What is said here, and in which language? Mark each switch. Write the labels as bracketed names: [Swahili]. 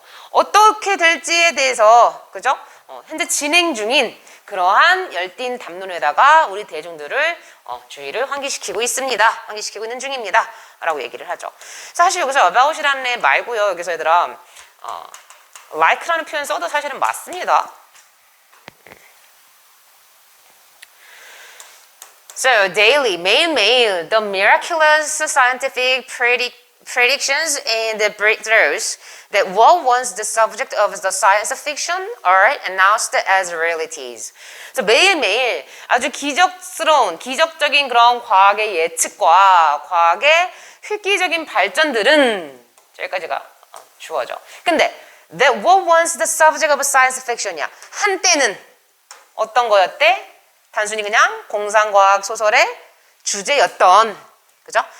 [Korean] 어떻게 될지에 대해서 그죠? 현재 진행 중인 그러한 열띤 담론에다가 우리 대중들을 주의를 환기시키고 있습니다. 환기시키고 있는 중입니다. 라고 얘기를 하죠. 사실 여기서 about이라는 애 말고요. 여기서 얘들아 like라는 표현 써도 사실은 맞습니다. [English] So daily, [Korean] 매일매일 [English] the miraculous scientific predictions and the breakthroughs that what once the subject of the science fiction are announced as realities. [Korean] 그래서 매일매일 아주 기적적인 그런 과학의 예측과 과학의 획기적인 발전들은 저기까지가 주어져. 근데 [English] that what once the subject of science fiction이야. [Korean] 한때는 어떤 거였대? 단순히 그냥 공상과학 소설의 주제였던, 그죠?